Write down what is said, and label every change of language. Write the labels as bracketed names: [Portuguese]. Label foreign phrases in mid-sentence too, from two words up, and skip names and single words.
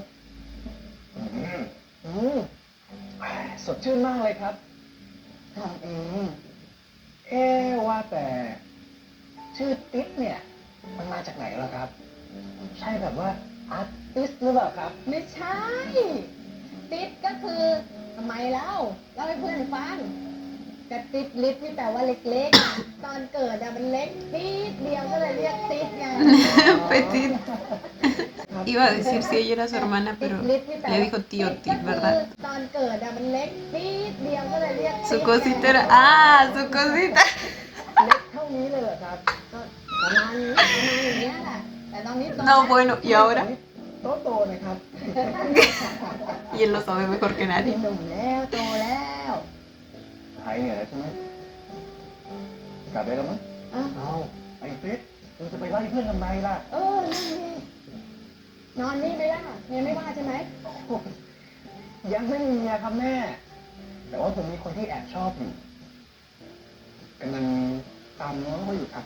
[Thai] สดชื่นมากเลยครับทำเองว่าแต่ชื่อติ๊กเนี่ย มันมาจากไหนล่ะครับ ใช่แบบว่าอาร์ติสหรือเปล่าครับ ไม่ใช่ ติ๊ดก็คือทำไมเล่าให้เพื่อนฟังกระติ๊ดลิดที่แปลว่าเล็กๆ ตอนเกิดอะมันเล็กนิดเดียวก็เลยเรียกติ๊ดไง [Spanish] Petit. Iba a decir si ella era su hermana, pero le dijo tío Tit, ¿verdad? [Thai] ตอนเกิดอะมันเล็กนิดเดียวก็เลยเรียก [Spanish] Su cosita era... ¡Ah! Su cosita. [Thai] เล็กเท่านี้เลยเหรอครับก็ประมาณอย่างเงี้ยแหละแต่ตอนนี้โต [Spanish] No, bueno, ¿y ahora? [Thai] โตนะครับ [Spanish] Y él lo sabe mejor que [Thai] เป็น [Spanish] nadie. [Thai] หนุ่มแล้วโตแล้ว หายเหนื่อยแล้วใช่ไหมกลับได้แล้วมั้ง อ้าว เอาไอ้ติ๊กมึงจะไปไล่เพื่อนทำไมล่ะ นั่นนี่นอนนี่ไหมล่ะเมียไม่ว่าใช่ไหม ยังไม่มีเมียครับแม่ แต่ว่าผมมีคนที่แอบชอบอยู่กำลังตามน้องเขาอยู่ครับ